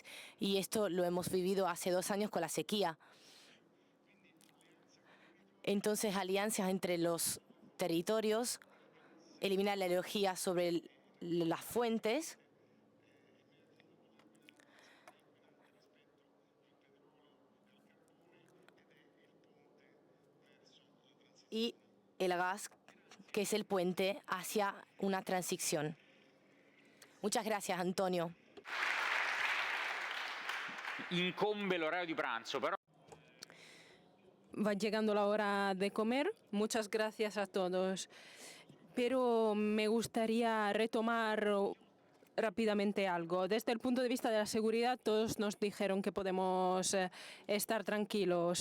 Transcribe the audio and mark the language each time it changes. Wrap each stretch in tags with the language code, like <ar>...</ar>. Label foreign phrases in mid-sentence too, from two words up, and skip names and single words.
<es>Y esto lo hemos vivido hace 2 años con la sequía. Entonces, alianzas entre los territorios, eliminar la ideología sobre las fuentes y el gas, que es el puente hacia una transición. Muchas gracias, Antonio.</es> <it>Incombe l'orario di pranzo, però.</it> <es>Va llegando la hora de comer. Muchas gracias a todos. Pero me gustaría retomar rápidamente algo. Desde el punto de vista de la seguridad, todos nos dijeron que podemos estar tranquilos.</es>